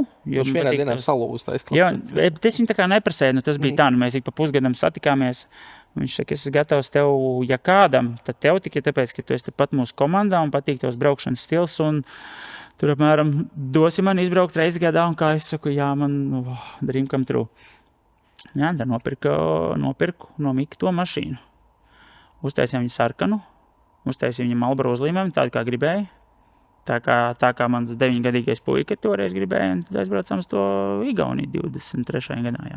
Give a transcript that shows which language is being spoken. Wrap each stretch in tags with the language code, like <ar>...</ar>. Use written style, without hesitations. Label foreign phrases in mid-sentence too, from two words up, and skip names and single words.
<lv>Viņš vienā dienā salūztais. Jā, bet es viņu tā kā neprasēju, tas bija tā, mēs ik pa pusgadam satikāmies. Viņš saka, es esmu gatavs tev, ja kādam, tad tev tikai tāpēc, ka tu esi pat mūsu komandā un patīk tavs braukšanas stils un tur apmēram dosi man izbraukt reizi gadā un kā es saku, jā, man</lv> <en>dream come true.</en> <lv>Jā, tad nopirku no Mika to mašīnu. Uztaisīju viņu sarkanu, uztaisīju viņu Marlboro uzlīmēm, tādu kā gribēju. Tā kā mans 9-gadīgais puika toreiz gribēja, un tad aizbraucām uz to Igauniju 23. gadā,</lv>